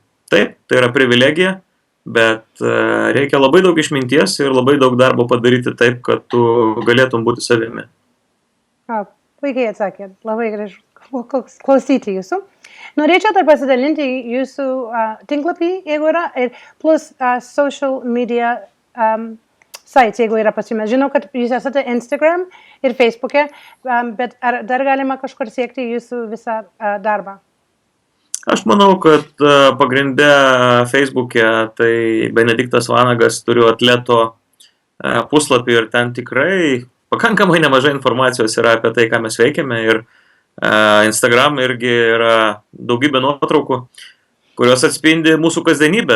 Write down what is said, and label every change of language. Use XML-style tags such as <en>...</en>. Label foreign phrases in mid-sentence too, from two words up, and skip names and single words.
<lt>Taip, tai yra privilegija, bet reikia labai daug išminties ir labai daug darbo padaryti taip, kad tu galėtum būti savimi. Puikiai atsakėt, labai gražu klausyti jūsų. Norėčiau dar pasidalinti jūsų tinklapį, jeigu yra, ir plus</lt> <en>social media sites,</en> <lt>jeigu yra pas jumis. Žinau, kad jūs esate Instagram ir Facebook'e, bet ar dar galima kažkur siekti jūsų visą darbą? Aš manau, kad pagrinde Facebook'e tai Benediktas Vanagas turiu atleto puslapį ir ten tikrai pakankamai nemažai informacijos yra apie tai, ką mes veikiame, ir Instagram irgi yra daugybė nuotraukų, kurios atspindi mūsų kasdienybę.</lt>